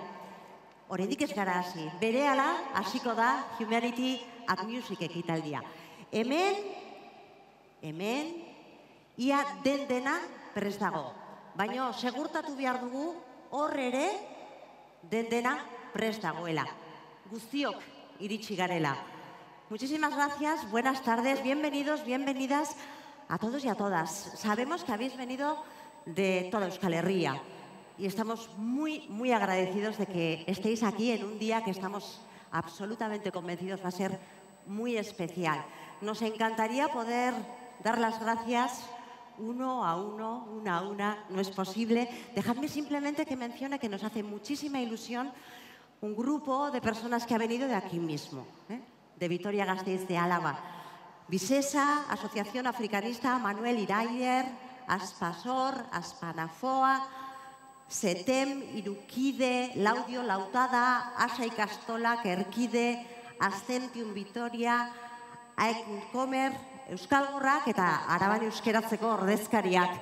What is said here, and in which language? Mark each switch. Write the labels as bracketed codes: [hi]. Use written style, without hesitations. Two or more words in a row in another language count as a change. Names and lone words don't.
[eu] Oraindik ez gara hasi, berehala hasiko da Humanity at Music ekitaldia. Hemen, ia dena prest dago. Baina segurtatu behar dugu hor ere dena prest dagoela. Guztiok iritsi garela. [es] Muchísimas gracias, buenas tardes, bienvenidos, bienvenidas a todos y a todas. Sabemos que habéis venido de toda Euskal Herria y estamos muy agradecidos de que estéis aquí en un día que estamos absolutamente convencidos va a ser muy especial. Nos encantaría poder dar las gracias uno a uno, una a una, no es posible. Dejadme simplemente que mencione que nos hace muchísima ilusión un grupo de personas que ha venido de aquí mismo, de Vitoria-Gasteiz de Álava. [eu] Visesa, Asociación Africanista Manuel Irayer, Aspasor, Aspanafoa, Setem, Irukide, Laudio Lautada, Asa Ikastola, Kerkide, Ascentium Vitoria, Aekunkomer, Euskalgorrak eta Araban euskeratzeko ordezkariak.